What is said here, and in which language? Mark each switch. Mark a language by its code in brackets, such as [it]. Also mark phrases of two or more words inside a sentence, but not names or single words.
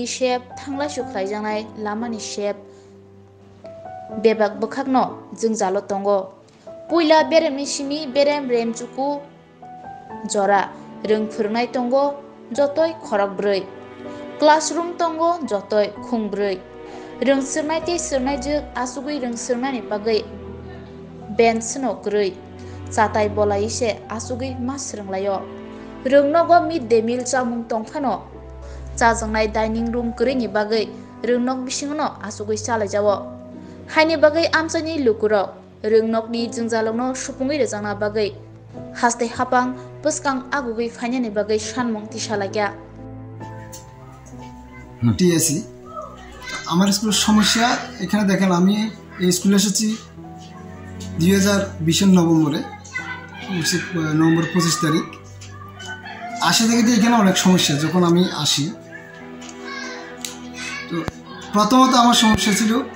[trp] shep thanglai suklaijangnai lamani shep bebak bwkhakno jungjalo tongo puila beremni simi berem remchuku jora rungphurnai tongo jotoi khorok broi classroom tongo jotoi khungbroi rungsirnai te sirnai juk asugui rungsirnai bagai bench no groi chatai bolai se asugui mas runglayo rungnogo [en] mid day meal [trp] chamung tongphano chajangnai [en] dining room [trp] krini bagai rungnok bisingno asugui chalaijawo haini bagai amchani lukurok rungnokni jungjalongno supungui rejangna bagai haste hapang puskang agugui phainani bagai sanmung tisalagya [bn] টিএসি আমার স্কুলের সমস্যা এখানে দেখেন আমি এই স্কুলে এসেছি 2020 নভেম্বরে নভেম্বর 25 তারিখ আসে থেকে এখানে অনেক সমস্যা যখন আমি আসি তো প্রথমত আমার সমস্যা ছিল